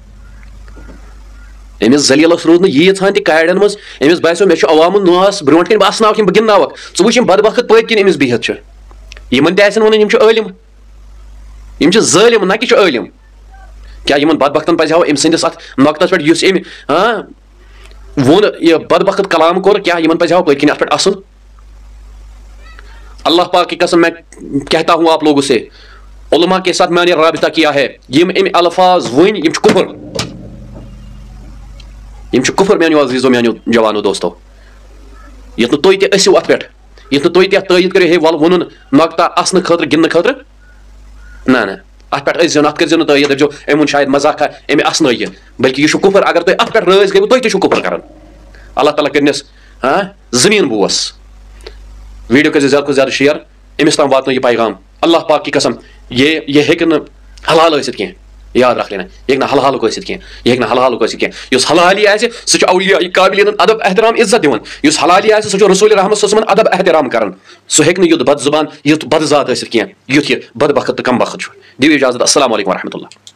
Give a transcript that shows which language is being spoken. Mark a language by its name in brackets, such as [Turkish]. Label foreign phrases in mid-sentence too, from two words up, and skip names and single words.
[Kashmiri] أمِس ذلیٖلس روٗد نہٕ ییٖژہن تہِ کاڑٮ۪ن منٛز أمِس باسیو مےٚ چھُ عوامُن ناس برونٛٹھ کَنۍ بہٕ اسناوکھ یِم بہٕ گِنٛدناوکھ ژٕ وٕچھ یِم بدبخت پٔتۍ کِنۍ أمِس بِہِتھ چھِ یِمن تہِ آسن ونُن یِم چھِ عٲلِم یِم چھِ ظٲلِم نہ کہِ چھِ عٲلِم کیاہ یِمن بدبختن پزِ ہاو أمۍ سٕنٛدِس اتھ نۄقتس پٮ۪ٹھ یُس أمۍ ووٚن یہِ بدبخت کلام کوٚر کیاہ یِمن پزِ ہاو پٔتۍ کِنۍ اتھ پٮ۪ٹھ اَسُن [Urdu] اللہ پاک کی قسم میں کہتا ہوں آپ لوگوں سے علماء کے ساتھ میں نے رابطہ کیا ہے [Kashmiri] یِم أمۍ الفاظ ؤنۍ یِم چھِ کُفر یِم چھِ کُفر میانیو عزیٖزو میانیو جوانو دوستو یتھ نہٕ تُہۍ تہِ ٲسِو اتھ پٮ۪ٹھ یتھ نہٕ تُہۍ تہِ اتھ تٲیٖد کٔرِو ہے ول ووٚنُن نۄقتہ اسنہٕ خٲطرٕ گِنٛدنہٕ خٲطرٕ نہ اتھ پٮ۪ٹھ ٲسۍزیو نہٕ اتھ کٔرۍزیو نہٕ تٲیٖد دٔپۍزیو أمۍ ووٚن شاید مزاقا أمۍ اسنٲے یہِ بلکہِ یہِ چھُ کُفر اگر تُہۍ اتھ پٮ۪ٹھ رٲضۍ گٔیوٕ تُہۍ تہِ چھِو کُفر کران اللہ تعالیٰ کٔرنس زٔمیٖن بوس ویڈیو کٔرۍزیو زیادٕ کھۄتہٕ زیادٕ شِیر أمِس تام واتنٲیو یہِ پیغام [Urdu] اللہ پاک کی قسم [Kashmiri] یہِ ہیٚکہِ نہٕ حلال ٲسِتھ کینٛہہ [Urdu] یاد رکھ لینا [Kashmiri] یہِ ہیٚکہِ نہٕ حلالُک ٲسِتھ کینٛہہ یہِ ہیٚکہِ نہٕ حلالُک ٲسِتھ کینٛہہ یُس حلالی آسہِ سُہ چھُ اولیاء قابلین ادب احترام عزت دِوان یُس حلالی آسہِ سُہ چھُ رسول رحمت [Arabic] صلی اللہ علیہ وسلم [Kashmiri] ادب احترام کران سُہ ہیٚکہِ نہٕ یُتھ بد زبان یُتھ بدذات ٲسِتھ کینٛہہ یُتھ یہِ بدبخت تہٕ کم بخت چھُ دِیِو اجازت [Arabic] السلام علیکم ورحمۃ اللہ